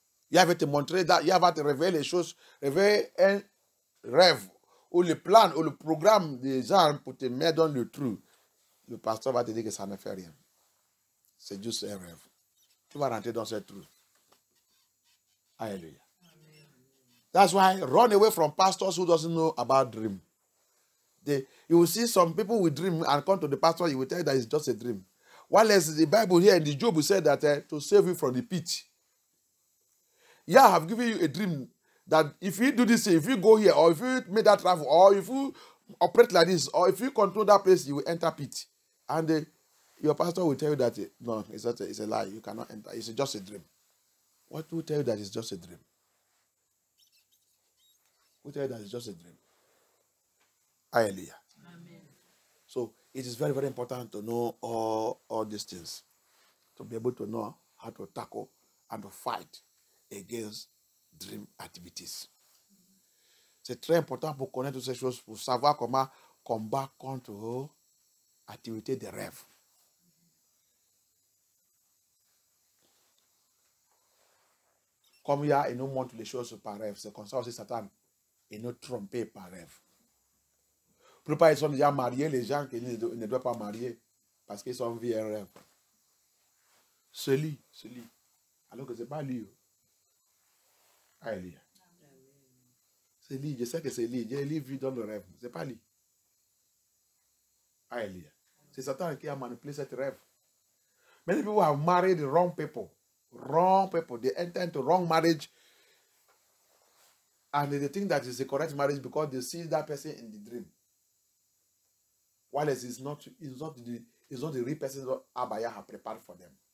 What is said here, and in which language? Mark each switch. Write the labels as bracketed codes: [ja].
[fr] Il va te montrer, il va te révéler les choses, révéler un rêve, ou le plan, ou le programme des gens pour te mettre dans le trou. Le pasteur va te dire que ça ne fait rien. C'est juste un rêve. Tu vas rentrer dans ce trou. [en] Hallelujah. That's why run away from pastors who doesn't know about dream. You will see some people with dream and come to the pastor, he will tell you that it's just a dream. While as the Bible here in the Job said that to save you from the pit. Yeah, I have given you a dream that if you do this, if you go here, or if you make that travel, or if you operate like this, or if you control that place, you will enter pit. And your pastor will tell you that no, it's a lie. You cannot enter. It's just a dream. What will tell you that it's just a dream? Who tell you that it's just a dream? Hallelujah. Amen. So it is very, very important to know all these things. To be able to know how to tackle and to fight against dream activities. [fr] C'est très important pour connaître toutes ces choses, pour savoir comment combattre contre activités de rêve. Comme il nous montre les choses par rêve, c'est comme ça aussi Satan est nous tromper par rêve. Pour pas ils sont déjà mariés, les gens qui ne doivent pas marier parce qu'ils sont vus un rêve. C'est lui. Alors que ce n'est pas lui. Alléluia. C'est lui, je sais que c'est lui. J'ai vu dans le rêve. Ce n'est pas lui. Alléluia. C'est Satan qui a manipulé cette rêve. [en] Many people have married the wrong people. Wrong people. They enter into wrong marriage. And they think that it's a correct marriage because they see that person in the dream. While it's not the real person that Abaya have prepared for them.